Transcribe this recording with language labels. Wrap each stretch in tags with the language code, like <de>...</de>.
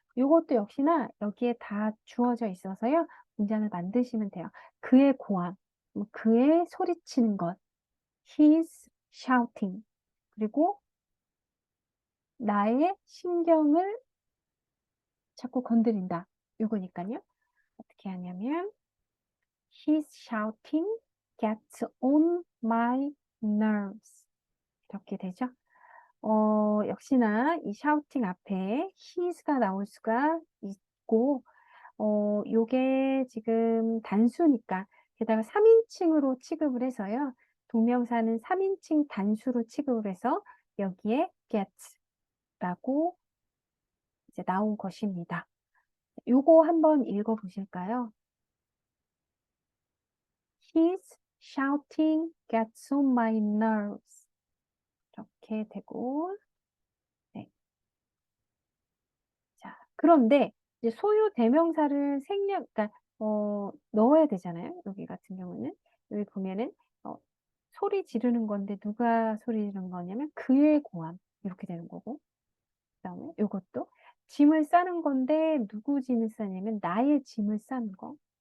<ko>이것도 역시나 여기에 다 주어져 있어서요. 문장을 만드시면 돼요. 그의 고함, 그의 소리치는 것, his shouting. 그리고 나의 신경을 자꾸 건드린다. 이거니까요. 어떻게 하냐면</ko> <en>his shouting gets on my nerves.</en> <ko>이렇게 되죠. 역시나 이 shouting 앞에 his가 나올 수가 있고, 요게 지금 단수니까, 게다가 3인칭으로 취급을 해서요. 동명사는 3인칭 단수로 취급을 해서 여기에 get라고 이제 나온 것입니다. 요거 한번 읽어 보실까요?</ko> <en>His shouting gets on my nerves.</en> <ko>이렇게 되고, 네. 자, 그런데 이제 소유 대명사를 그러니까 넣어야 되잖아요. 여기 같은 경우는 여기 보면은 소리 지르는 건데 누가 소리 지르는 거냐면 그의 고함 이렇게 되는 거고, 그다음에 이것도 짐을 싸는 건데 누구 짐을 싸냐면 나의 짐을 싸는 거.</ko>